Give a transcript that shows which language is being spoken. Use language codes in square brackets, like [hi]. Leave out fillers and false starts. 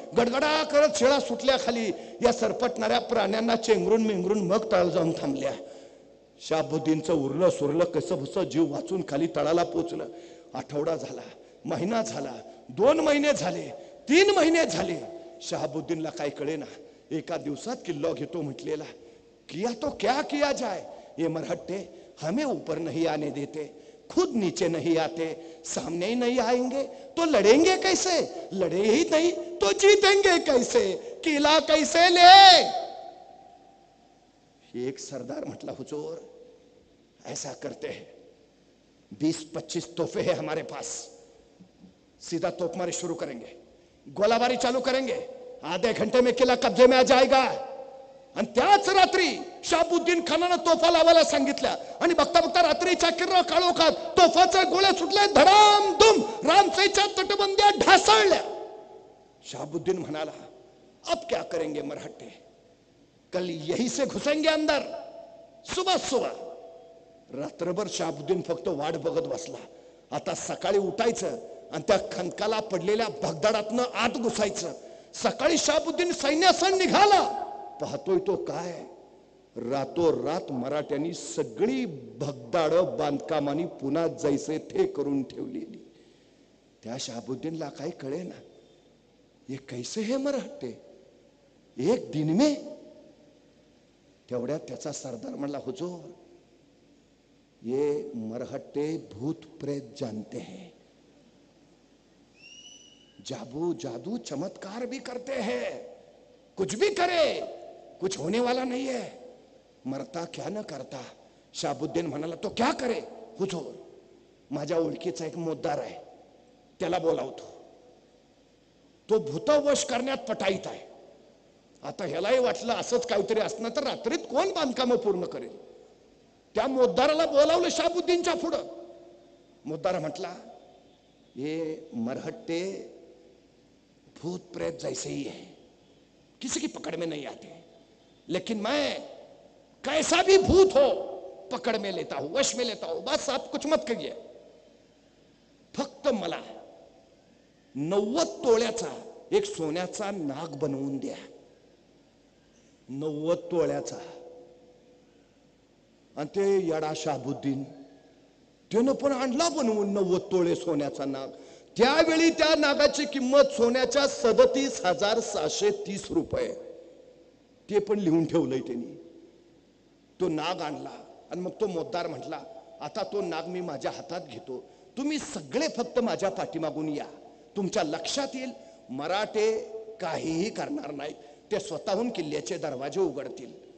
[mr] गडगडा करत शिळा सुटल्या खाली. या सरपटणाऱ्या प्राण्यांना चेंगरून मेंगरून मग तळ जाऊन थांबल्या. शाहबुद्दीनचं उरलं सुरलं कसं भसं जीव वाचून खाली तळाला पोचलं. आठवडा झाला, महिना झाला, 2 महिने झाले, 3 महिने झाले. शहाबुद्दीनला काय कळे ना, एका दिवसात किल्ला घेतो म्हटलेला, [hi] किया तो क्या किया जाए, ये मरहट्टे हमें ऊपर नहीं आने देते, खुद नीचे नहीं आते, सामने ही नहीं आएंगे तो लड़ेंगे कैसे, लड़े ही नहीं तो जीतेंगे कैसे, किला कैसे ले। [mr] एक सरदार म्हटला, [hi] हुजूर ऐसा करते हैं, 20-25 तोहफे हैं हमारे पास, सीधा तोपमारी शुरू करेंगे, गोलाबारी चालू करेंगे, आधे घंटे में किला कब्जे में आ जाएगा। [mr] आणि त्याच रात्री शहाबुद्दीन खानानं तोफा लावायला सांगितल्या आणि बघता बघता रात्रीच्या किर्र काळोखात तोफाचे गोळे सुटले, धडाम धूम, रामसेच्या तटबंद्या ढासळल्या। शहाबुद्दीन म्हणाला, [hi] अब क्या करेंगे मरहट्टे, कल यही से घुसेंगे अंदर, सुबह सुबह। [mr] रात्रभर शहाबुद्दीन फक्त वाट बघत बसला, आता सकाळी उठायचं आणि त्या खंदकाला पडलेल्या भगदाडातनं आत घुसायचं। सकाळी शहाबुद्दीन सैन्यासह निघाला, पाहतोय तो काय, रातोरात मराठ्यांनी सगळी भगदाड बांधकामानी पुन्हा जैसे थे करून ठेवलेली। त्या शहाबुद्दीनला काय कळे ना, [hi] ये कैसे है मराठे, एक दिन में। [mr] तेवढ्यात त्याचा सरदार म्हणला, [hi] हुजूर ये मरहट्टे भूत प्रेत जानते हैं, जादू जादू चमत्कार भी करते हैं, कुछ भी करे कुछ होने वाला नहीं है, मरता क्या न करता। [mr] शहाबुद्दीन म्हणाला, [hi] तो क्या करे, [mr] हुजूर माझ्या ओळखीचा एक मोद्दार आहे, त्याला बोलावतो, तो भूतवश करण्यात पटाईत आहे। आता ह्यालाही वाटलं असंच काहीतरी असणार तर रात्रीत कोण बांधकाम पूर्ण करेल। त्या मोद्दाराला बोलावलं शहाबुद्दीनच्या पुढं। [hi] मोद्दार म्हटला, ये मरहट्टे भूत प्रेत जैसे ही है, किसी की पकड़ में नहीं आते, लेकिन मैं कैसा भी भूत हो पकड़ में लेता हूं, वश में लेता हूं, बस आप कुछ मत करिए, [mr] फक्त मला 90 तोळ्याचा [hi] एक सोन्याचा नाग बनवून द्या, 90 तोळ्याचा। [mr] आणि ते येडा शहाबुद्दीन त्यानं पण आणला बनवून 90 तोळे सोन्याचा नाग। त्यावेळी त्या नागाची किंमत सोन्याच्या 37,730 रुपये, ते पण लिहून ठेवलंय त्यांनी। तो नाग आणला आणि मग तो मोद्दार म्हटला, आता तो नाग मी माझ्या हातात घेतो, तुम्ही सगळे फक्त माझ्या पाठीमागून या, तुमच्या लक्षात येईल मराठे काहीही करणार नाही, ते स्वतःहून किल्ल्याचे दरवाजे उघडतील।